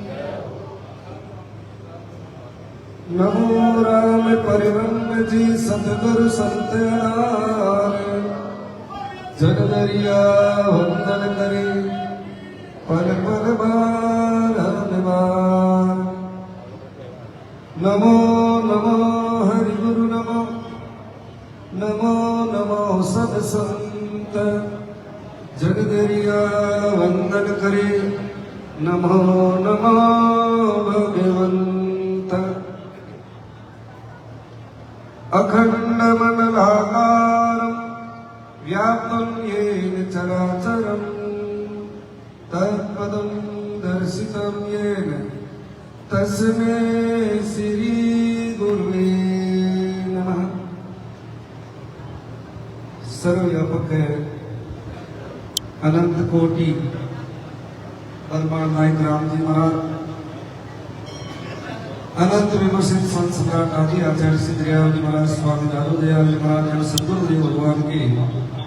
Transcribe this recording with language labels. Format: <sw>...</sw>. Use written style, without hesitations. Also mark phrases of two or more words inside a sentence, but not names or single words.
<hi>नमो राम परिब्रह्म जी सतगुरु सत्यनारायण, जन दरिया वंदन करे पल पल बार हनुमान। नमो नमो हरि गुरु नमो नमो नमो सद संत, जन दरिया वंदन करे नमो नमो भगवंत।</hi> <sa>अखंड मंडलाकारं व्याप्तं येन चराचरं, तत्पदं दर्शितं येन तस्मै श्री गुरुवे नमः।</sa> <hi>सर्वव्यापक अनंत कोटि परमात्मा नायक राम जी महाराज, अनंत विमर्शित संत सम्राट आदि आचार्य सिद्ध दयाल जी महाराज, स्वामी दादू दयाल जी महाराज और सदगुरुदेव भगवान के</hi>